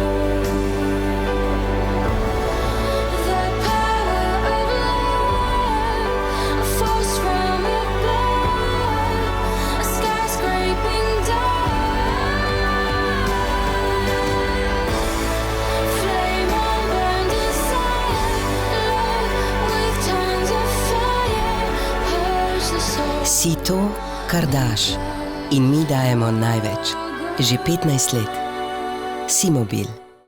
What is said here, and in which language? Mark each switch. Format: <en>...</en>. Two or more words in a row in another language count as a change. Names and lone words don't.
<en>The power of love, a force from above, a skyscraping dawn. Flame on burn desire, love with tongues of fire, purge the soul.</en> <sl>Si to, kar daš. In mi dajemo največ. Že 15 let. SiMobil.</sl>